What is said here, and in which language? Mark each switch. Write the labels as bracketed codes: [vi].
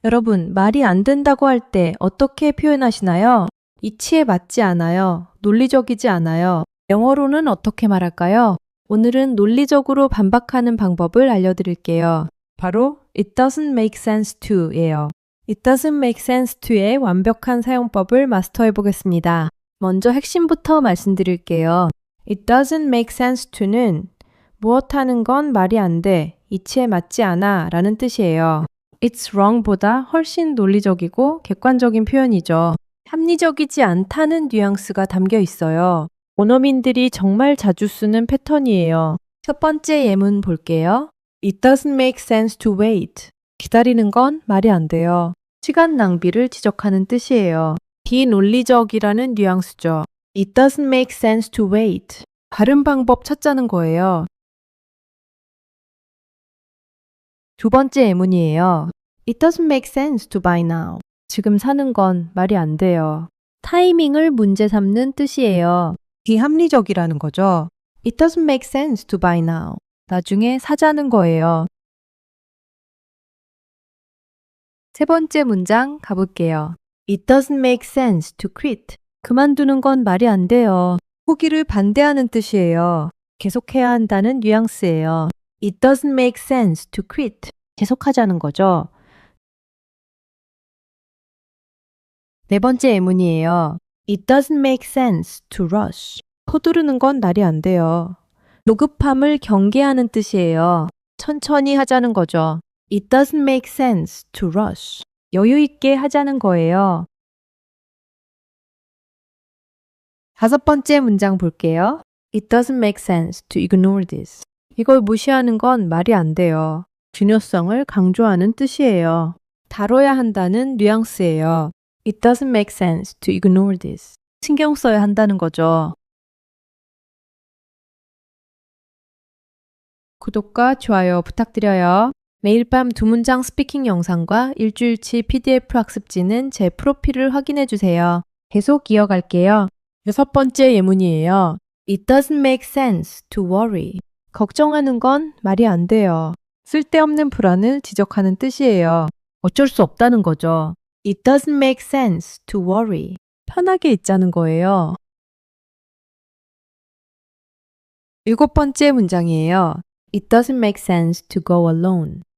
[ko] 여러분, 말이 안 된다고 할 때 어떻게 표현하시나요? 이치에 맞지 않아요. 논리적이지 않아요. 영어로는 어떻게 말할까요? 오늘은 논리적으로 반박하는 방법을 알려드릴게요. 바로 [en] It doesn't make sense to [ko] 예요. [en] It doesn't make sense to [ko] 의 완벽한 사용법을 마스터해 보겠습니다. 먼저 핵심부터 말씀드릴게요. [en] It doesn't make sense to [ko] 는 무엇하는 건 말이 안 돼, 이치에 맞지 않아 라는 뜻이에요. [en] It's wrong [ko] 보다 훨씬 논리적이고 객관적인 표현이죠. 합리적이지 않다는 뉘앙스가 담겨 있어요. 원어민들이 정말 자주 쓰는 패턴이에요. 첫 번째 예문 볼게요. [en] It doesn't make sense to wait. [ko] 기다리는 건 말이 안 돼요. 시간 낭비를 지적하는 뜻이에요. 비논리적이라는 뉘앙스죠. [en] It doesn't make sense to wait. [ko] 다른 방법 찾자는 거예요. 두 번째 예문이에요. [en] It doesn't make sense to buy now. [ko] 지금 사는 건 말이 안 돼요. 타이밍을 문제 삼는 뜻이에요. 비합리적이라는 거죠. [en] It doesn't make sense to buy now. [ko] 나중에 사자는 거예요. 세 번째 문장 가볼게요. [en] It doesn't make sense to quit. [ko] 그만두는 건 말이 안 돼요. 포기를 반대하는 뜻이에요. 계속해야 한다는 뉘앙스예요. [en] It doesn't make sense to quit. [ko] 계속하자는 거죠. 네 번째 예문이에요. [en] It doesn't make sense to rush. [ko] 서두르는 건 말이 안 돼요. 노급함을 경계하는 뜻이에요. 천천히 하자는 거죠. [en] It doesn't make sense to rush. [ko] 여유 있게 하자는 거예요. 다섯 번째 문장 볼게요. [en] It doesn't make sense to ignore this. [ko] 이걸 무시하는 건 말이 안 돼요. 중요성을 강조하는 뜻이에요. 다뤄야 한다는 뉘앙스예요. [en] It doesn't make sense to ignore this. [ko] 신경 써야 한다는 거죠. 구독과 좋아요 부탁드려요. 매일 밤 2문장 스피킹 영상과 일주일치 PDF 학습지는 제 프로필을 확인해 주세요. 계속 이어갈게요. 여섯 번째 예문이에요. [en] It doesn't make sense to worry. [ko] 걱정하는 건 말이 안 돼요. 쓸데없는 불안을 지적하는 뜻이에요. 어쩔 수 없다는 거죠. [en] It doesn't make sense to worry. [ko] 편하게 있자는 거예요. 일곱 번째 문장이에요. [en] It doesn't make sense to go alone.